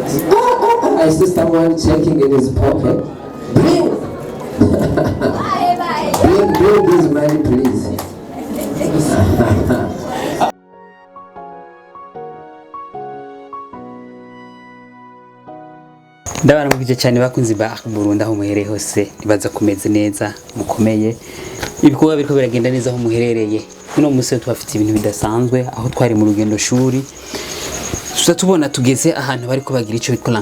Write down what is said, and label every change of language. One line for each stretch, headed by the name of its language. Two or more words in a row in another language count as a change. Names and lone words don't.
English: I see someone checking in his pocket. Bring! bring this money, please.
Rundi: Ndabana mukije cyane bakunzi ba Burundi aho muhereye hose nibaza kumeze neza mukomeye ibikorwa biriko biragenda neza aho muherereye uno munsi twafite ibintu bidasanzwe aho twari mu rugendo shuri tubona tugeze ahantu bariko bagira ico bitwa